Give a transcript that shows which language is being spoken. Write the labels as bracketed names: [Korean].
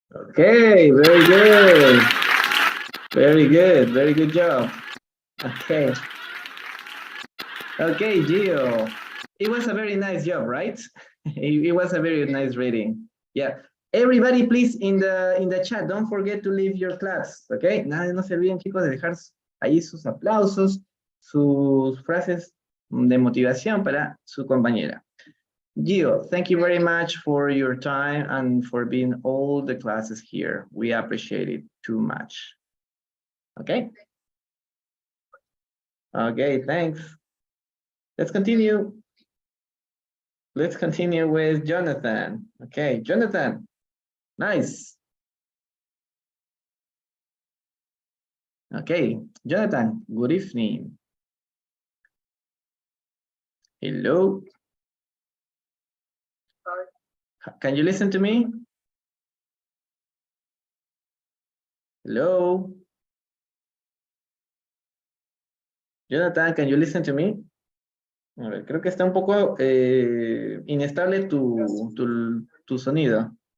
[English] Okay, very good. Very good job. Okay. Okay, Gio. It was a very nice job, right? It was a very nice reading. Yeah. Everybody, please, in the chat, don't forget to leave your claps, okay? [Spanish] No se olviden, chicos, de dejar ahí sus aplausos, sus frases de motivación para su compañera. [English] Gio, thank you very much for your time and for being all the classes here. We appreciate it too much. Okay? Okay, thanks. Let's continue. Let's continue with Jonathan. Okay, Jonathan. Nice. Okay, Jonathan, good evening. Hello. Can you listen to me? Hello. Jonathan, can you listen to me? [Spanish] A ver, creo que está un poco inestable tu sonido.